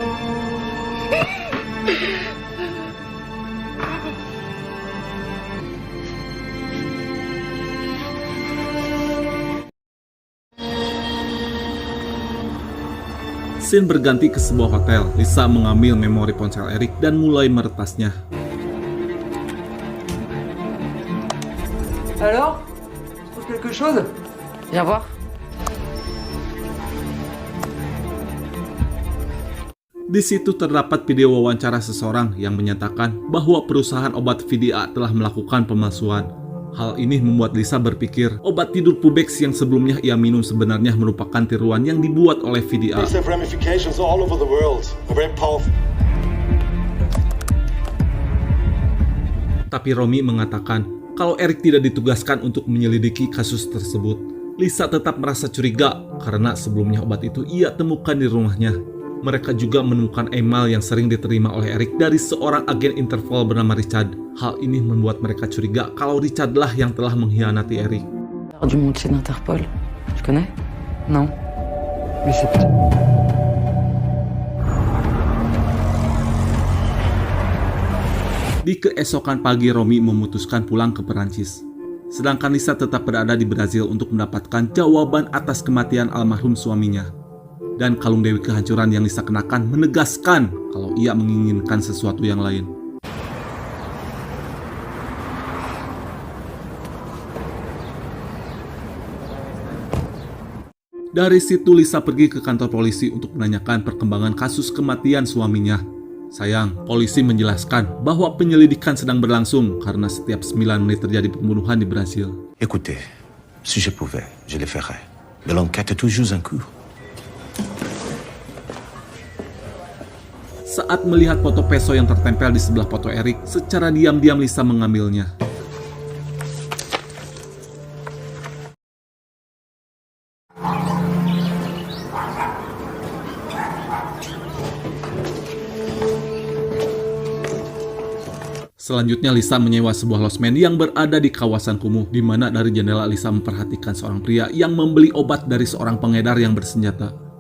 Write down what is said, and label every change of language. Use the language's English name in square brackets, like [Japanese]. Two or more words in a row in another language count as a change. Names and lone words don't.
[Indonesian] Scene berganti ke sebuah hotel. Lisa mengambil memori ponsel Eric dan mulai meretasnya. [French] Alors? Tu trouves quelque chose? Viens voir. [Indonesian] Di situ terdapat video wawancara seseorang yang menyatakan bahwa perusahaan obat VDA telah melakukan pemalsuan. Hal ini membuat Lisa berpikir obat tidur Pubex yang sebelumnya ia minum sebenarnya merupakan tiruan yang dibuat oleh VDA. [English] These have ramifications all over the world. They're very powerful. [Indonesian] Tapi Romy mengatakan kalau Eric tidak ditugaskan untuk menyelidiki kasus tersebut. Lisa tetap merasa curiga karena sebelumnya obat itu ia temukan di rumahnya. Mereka juga menemukan email yang sering diterima oleh Eric dari seorang agen Interpol bernama Richard. Hal ini membuat mereka curiga kalau Richard lah yang telah mengkhianati Eric. [French] Du Montier d'Interpol. Tu connais? Non. Mais c'est... [Indonesian] Di keesokan pagi, Romy memutuskan pulang ke Perancis. Sedangkan Lisa tetap berada di Brazil untuk mendapatkan jawaban atas kematian almarhum suaminya. Dan kalung Dewi Kehancuran yang Lisa kenakan menegaskan kalau ia menginginkan sesuatu yang lain. Dari situ Lisa pergi ke kantor polisi untuk menanyakan perkembangan kasus kematian suaminya. Sayang, polisi menjelaskan bahwa penyelidikan sedang berlangsung karena setiap 9 menit terjadi pembunuhan di Brasil. [French] Écoutez, si je pouvais, je le ferais. Mais l'enquête est toujours en cours. [Indonesian] Saat melihat foto Peso yang tertempel di sebelah foto Eric, secara diam-diam Lisa mengambilnya. Selanjutnya Lisa menyewa sebuah losmen yang berada di kawasan kumuh, di mana dari jendela Lisa memperhatikan seorang pria yang membeli obat dari seorang pengedar yang bersenjata.